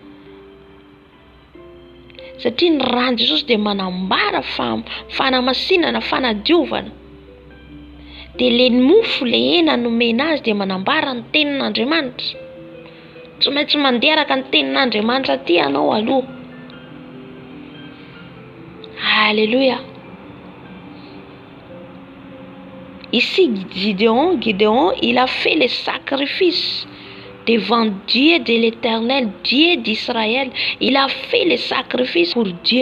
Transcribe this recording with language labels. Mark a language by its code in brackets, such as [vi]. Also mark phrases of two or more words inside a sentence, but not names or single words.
[mg] Satria ny rany Jesosy dia manambara fanamasinana, fanadiovana. Dia le mofo le hena nomena azy dia manambara ny tenin'Andriamanitra. Tsy maintsy mandeha araka ny tenin'Andriamanitra aty ianao aloha. Alléluia. [fr] Ici Gideon, il a fait les sacrifices devant Dieu de l'Éternel, Dieu d'Israël. Il a fait les sacrifices pour Dieu.